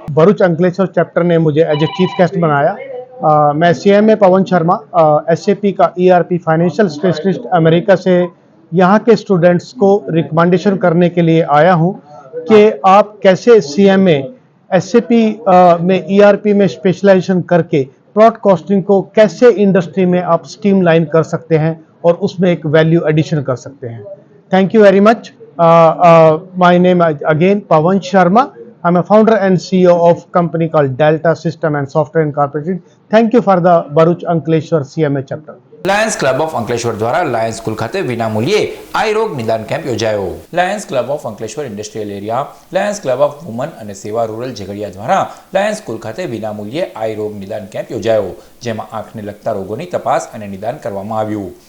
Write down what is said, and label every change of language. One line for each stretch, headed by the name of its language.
Hindi: Bharuch Ankleshwar chapter ने मुझे as a chief guest बनाया. मैं CMA पवन शर्मा, SAP का ERP फाइनेंशियल स्पेशलिस्ट अमेरिका से यहाँ के स्टूडेंट्स को रिकमेंडेशन करने के लिए आया हूँ कि आप कैसे CMA SAP में ERP में स्पेशलाइजेशन करके प्लॉट कॉस्टिंग को कैसे इंडस्ट्री में आप स्ट्रीमलाइन कर सकते हैं और उसमें एक वैल्यू एडिशन कर सकते हैं.
English: Thank you very much. My name again Pawan Sharma. I'm a founder and CEO of company called Delta System and Software Incorporated. Thank you for the Bharuch Ankleshwar CMA chapter.
Gujarati: Lions club of Ankleshwar દ્વારા Lions school ખાતે વિનામૂલ્યે આઈ રોગ નિદાન camp યોજાયો. Lions club of Ankleshwar industrial area, Lions club of woman અને સેવા rural Jhagadia દ્વારા Lions school ખાતે વિનામૂલ્યે આઈ રોગ નિદાન કેમ્પ યોજાયો, જેમાં આંખને લગતા રોગોની તપાસ અને નિદાન કરવામાં આવ્યું.